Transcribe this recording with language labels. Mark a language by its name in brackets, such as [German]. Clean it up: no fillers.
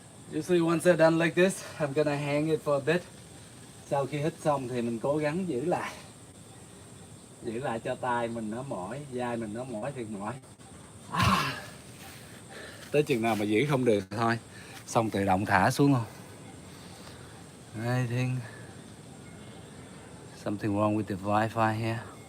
[English] Usually once I'm done like this, I'm gonna hang it for a bit. [Vietnamese] Sau khi hít xong thì mình cố gắng giữ lại cho tay mình nó mỏi, vai mình nó mỏi thiệt mỏi. Tới chừng nào mà giữ không được thôi, xong tự động thả xuống không. [English] I think something wrong with the Wi-Fi here.